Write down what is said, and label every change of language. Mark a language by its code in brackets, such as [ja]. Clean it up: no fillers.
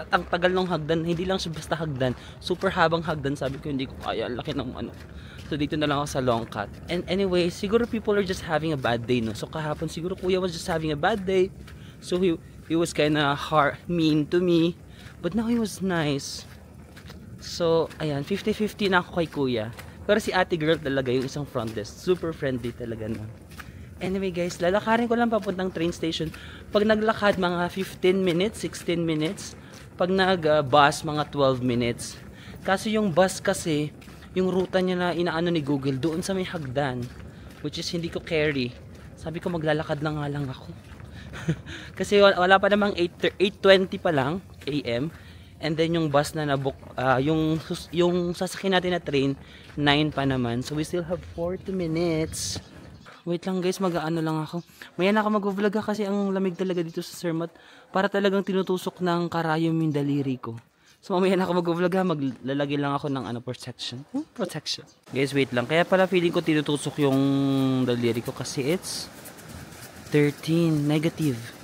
[tl] Ang tagal ng hagdan, hindi lang siya basta hagdan. Super habang hagdan, sabi ko hindi ko kaya, laki ng ano. So dito na lang ako sa long cut. [en] And anyway, siguro people are just having a bad day, no? [tl] So kahapon siguro kuya [en] was just having a bad day. So he was kinda mean to me. But now he was nice. [tl] So ayan, 50-50 na ako kay kuya. Pero si ate girl talaga yung isang front desk. Super friendly talaga, no? Anyway guys, lalakarin ko lang papuntang train station. Pag naglakad mga 15 minutes, 16 minutes. Pag nag-bus mga 12 minutes. Kasi yung bus kasi, yung ruta niya na inaano ni Google doon sa may hagdan, [en] which is [tl] hindi ko carry. Sabi ko maglalakad na nga lang ako. Kasi wala pa namang 8:20 pa lang AM. And then yung bus na nabook, yung sasakyan natin na train 9 pa naman. [en] So we still have 40 minutes. [tl] Wait lang guys, mag-ano lang ako. Maya na ako mag-vlog kasi ang lamig talaga dito sa Zermatt. Para talagang tinutusok ng karayom yung daliri ko. So mamaya na ako mag-vlog ha, maglalagay lang ako ng protection. Protection. Guys, wait lang. Kaya pala feeling ko tinutusok yung daliri ko kasi [en] it's 13, negative.